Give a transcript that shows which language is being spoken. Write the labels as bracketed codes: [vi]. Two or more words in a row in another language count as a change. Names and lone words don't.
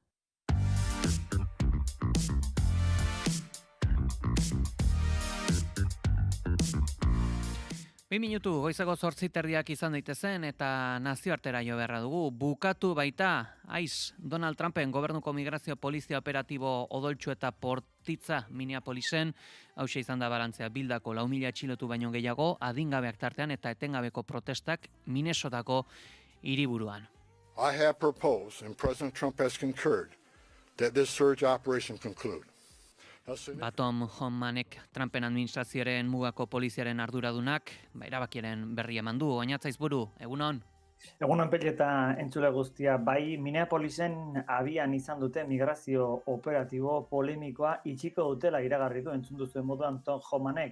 [eu] Bi minutu goizeko 8:30 izan daitezen eta nazioartera jo beharra dugu. Bukatu baita, Donald Trumpen gobernuko migrazio polizia operatibo odoltsu eta Portitza Minneapolisen, hauxe izan da balantzea Bildako 4.000 atxilotu baino gehiago, adingabeak tartean eta etengabeko protestak Minnesotako hiriburuan. [en] I have proposed and President Trump has concurred that this surge operation conclude. [eu] Tom Homanek Trumpen administrazioaren mugako poliziaren arduradunak, erabakiaren berri eman du. Oinatzaiz buru, egunon? Egunon peli eta entzule guztia, bai Minneapolisen abian izan dute migrazio operatibo polemikoa itxiko dutela iragarri du entzun duzuen moduan Tom Homanek.